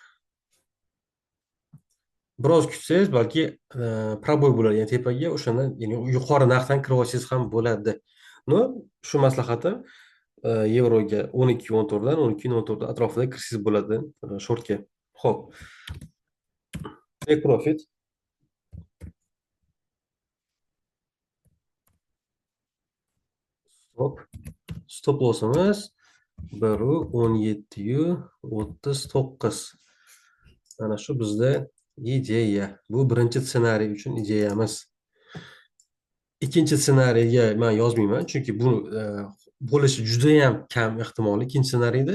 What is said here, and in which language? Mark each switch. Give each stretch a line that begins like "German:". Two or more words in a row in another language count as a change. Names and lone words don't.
Uzbek: Biroz kutsangiz balki proboy bo'ladi, ya'ni tepaga o'shanda, ya'ni yuqori narxdan kirib olsangiz ham bo'ladi. No, shu maslahatim yevroga 12.14 dan 12.14 atrofida kirsangiz bo'ladi shortga. Xo'p.
English: Take profit. Stop lossimiz
Uzbek: 1 o'n yettiyu 39. Mana shu bizda ideya. Bu birinchi ssenariy uchun ideyamiz. Ikkinchi ssenariyga men yozmayman, chunki bu bo'lishi judayam kam ehtimol ikkinchi ssenariyda.